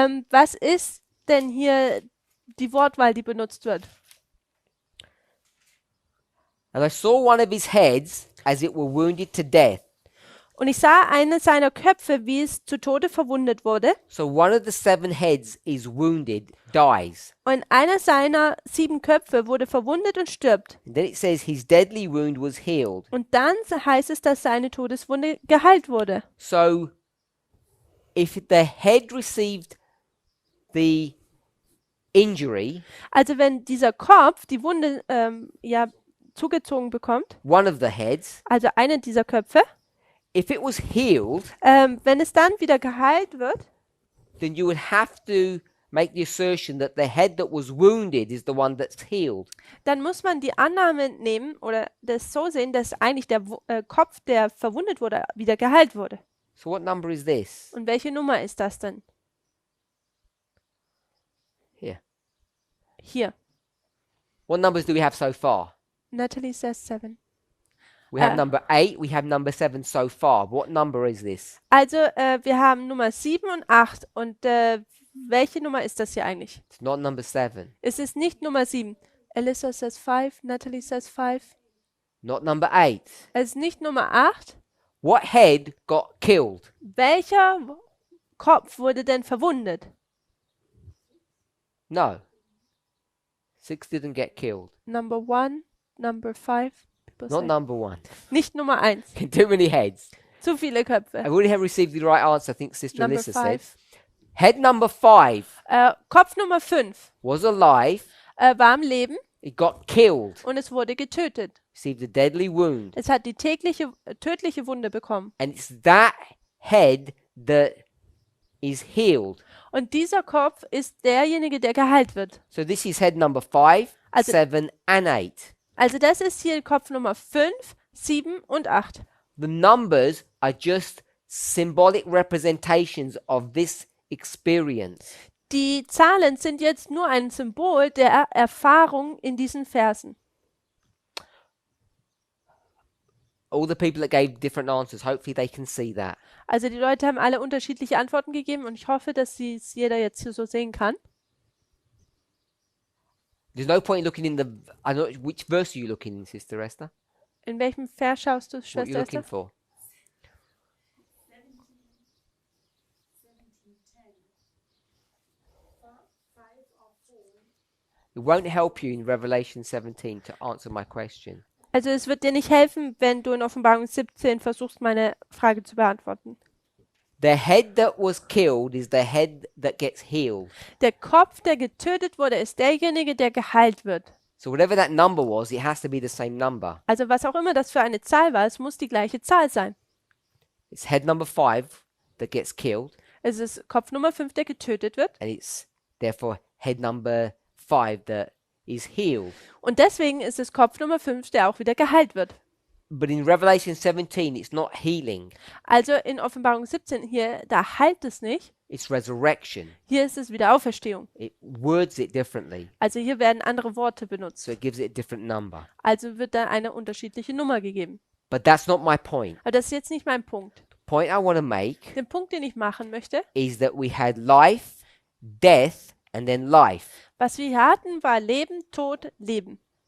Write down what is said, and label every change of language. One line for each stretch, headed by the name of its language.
German: was ist denn hier die Wortwahl, die benutzt wird?
English: And I saw one of his heads as it were wounded to death.
German: Und ich sah eine seiner Köpfe, wie es zu Tode verwundet wurde.
English: So one of the 7 heads is wounded, dies.
German: Und einer seiner 7 Köpfe wurde verwundet und stirbt.
English: And then it says his deadly wound was healed.
German: Und dann heißt es, dass seine Todeswunde geheilt wurde.
English: So if the head received the injury,
German: Also wenn dieser Kopf die Wunde ja zugezogen bekommt,
English: one of the heads,
German: also eine dieser Köpfe,
English: if it was healed,
German: wenn es dann wieder geheilt wird,
English: then you would have to make the assertion that the head that was wounded is the one that's healed.
German: dann muss man die Annahme nehmen oder das so sehen, dass eigentlich der Kopf, der verwundet wurde, wieder geheilt wurde.
English: So what number is this?
German: Und welche Nummer ist das denn?
English: Here.
German: Hier.
English: What numbers do we have so far? Natalie says 7. We have number 8, we have number 7 so far. What number is this?
German: Also wir haben Nummer 7 und 8. Und welche Nummer ist das hier eigentlich?
English: It's not number 7.
German: Es ist nicht Nummer 7.
English: Alyssa says 5, Natalie says 5. Not number 8.
German: Es ist nicht Nummer 8.
English: What head got killed?
German: Welcher Kopf wurde denn verwundet?
English: No. 6 didn't get killed. Number 1, Number 5. Not number 1.
German: Nicht Nummer 1.
English: Too many heads.
German: Zu viele Köpfe.
English: I already have received the right answer, I think Sister Number Alyssa said. 5. Head number 5
German: Kopf Nummer 5
English: was alive.
German: war am Leben
English: It got killed.
German: und es wurde getötet.
English: Received a deadly wound.
German: Es hat die tödliche Wunde bekommen.
English: And it's that head that is healed.
German: Und dieser Kopf ist derjenige, der geheilt wird.
English: So this is head number 5,
German: Also-
English: 7 and 8.
German: Also das ist hier Kopf Nummer 5, 7 und 8.
English: The numbers are just symbolic representations of this experience.
German: Die Zahlen sind jetzt nur ein Symbol der Erfahrung in diesen Versen.
English: All the people that gave different answers, hopefully they can see that.
German: Also die Leute haben alle unterschiedliche Antworten gegeben und ich hoffe, dass es jeder jetzt hier so sehen kann.
English: There's no point in looking in the... I don't know, which verse are you looking in, Sister Esther?
German: In welchem Vers schaust du,
English: What are you
German: Schwester
English: looking
German: Esther?
English: for? It won't help you in Revelation 17 to answer my question.
German: Also es wird dir nicht helfen, wenn du in Offenbarung 17 versuchst, meine Frage zu beantworten.
English: The head that was killed is the head that gets healed.
German: Der Kopf, der getötet wurde, ist derjenige, der geheilt wird.
English: So whatever that number was, it has to be the same number.
German: Also was auch immer das für eine Zahl war, es muss die gleiche Zahl sein.
English: It's head number 5 that gets killed,
German: Es ist Kopf Nummer 5, der getötet wird.
English: and it's therefore head number 5 that is healed.
German: Und deswegen ist es Kopf Nummer 5, der auch wieder geheilt wird.
English: But in Revelation 17, it's not healing,
German: Also in Offenbarung 17 hier, da heilt es nicht.
English: it's resurrection.
German: Hier ist es wieder Auferstehung.
English: It words it differently,
German: Also hier werden andere Worte benutzt.
English: so it gives it a different number.
German: Also wird da eine unterschiedliche Nummer gegeben.
English: But that's not my point.
German: Aber das ist jetzt nicht mein Punkt.
English: The point I want to make
German: Den Punkt, den ich machen möchte,
English: is that we had life, death, and then life.
German: was wir hier hatten, war Leben, Tod, Leben.